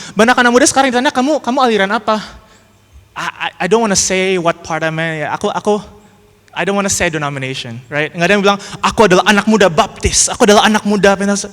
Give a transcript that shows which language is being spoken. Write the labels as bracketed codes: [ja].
[id] Banyak anak muda sekarang ditanya, kamu aliran apa? [en] I don't want to say what part I'm in. I don't want to say denomination, right? [id] Nggak ada yang bilang, aku adalah anak muda Baptis, aku adalah anak muda Pentakosta.